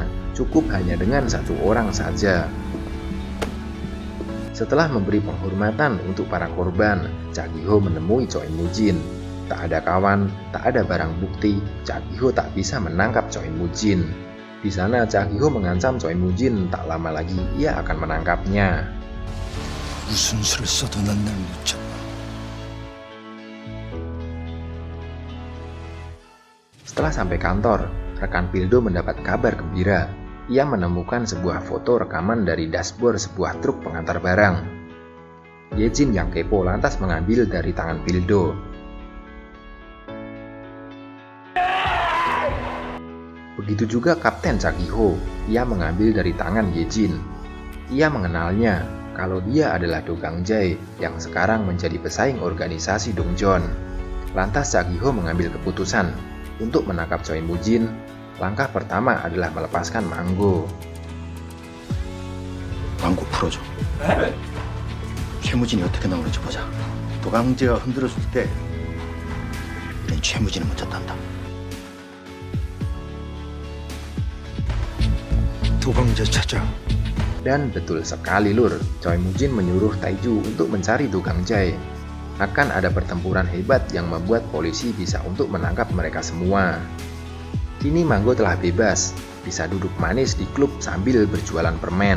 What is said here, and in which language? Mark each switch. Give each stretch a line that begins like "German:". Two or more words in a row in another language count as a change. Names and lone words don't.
Indonesian: Cukup hanya dengan satu orang saja. Setelah memberi penghormatan untuk para korban, Cha Gi-ho menemui Choi Moo-jin. Tak ada kawan, tak ada barang bukti, Cha Gi-ho tak bisa menangkap Choi Moo-jin. Di sana Cha Gi-ho mengancam Choi Moo-jin tak lama lagi ia akan menangkapnya.
Korean: 무슨 수를 써도 난 날 못 잡아.
Indonesian: Setelah sampai kantor, rekan Pildo mendapat kabar gembira. Ia menemukan sebuah foto rekaman dari dashboard sebuah truk pengantar barang. Yejin yang kepo lantas mengambil dari tangan Pildo. Begitu juga Kapten Cha Gi-ho, ia mengambil dari tangan Yejin. Ia mengenalnya kalau dia adalah Do Gang Jae yang sekarang menjadi pesaing organisasi Dongjeon. Lantas Cha Gi-ho mengambil keputusan untuk menangkap Choi Moo-jin. Langkah pertama adalah melepaskan Manggo.
Korean: 망고 풀어줘. 최무진이 어떻게 나오는지 보자. 도강제가 흔들어줄 때 우린 최무진을 먼저 딴다. 도강제 찾아.
Indonesian: Dan betul sekali lur, Choi Moo-jin menyuruh Taiju untuk mencari Do Gang Jae. Akan ada pertempuran hebat yang membuat polisi bisa untuk menangkap mereka semua. Kini Manggo telah bebas, bisa duduk manis di klub sambil berjualan permen.